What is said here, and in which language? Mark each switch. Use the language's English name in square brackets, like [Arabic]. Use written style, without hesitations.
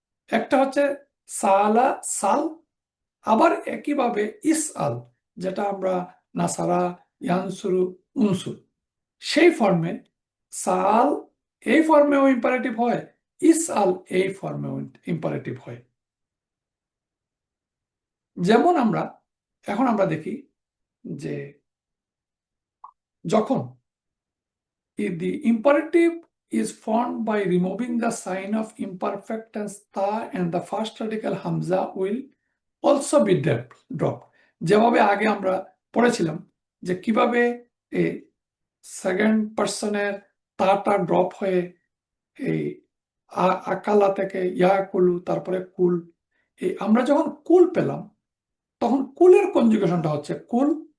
[Bangla] একটা হচ্ছে সাআলা সাল, আবার একইভাবে ইস আল, যেটা আমরা নাসারা, ইয়ানসুরু, উনসুর, সেই ফর্মে সাল এই ফর্মেও ইম্পারেটিভ হয়, ইস আল এই ফর্মেও ইম্পারেটিভ হয়। যেমন এখন আমরা দেখি যে যখন [English] the imperative is formed by removing the sign of imperfect tense ta and the first radical hamza will also be dropped. [Bangla] যেভাবে আগে আমরা পড়েছিলাম যে কিভাবে এই সেকেন্ড পার্সনের তাটা ড্রপ হয়ে এই আকালা থেকে ইয়া কুলু, তারপরে কুল, এই আমরা যখন কুল পেলাম তখন কুলের কনজুগেশনটা হচ্ছে কুল।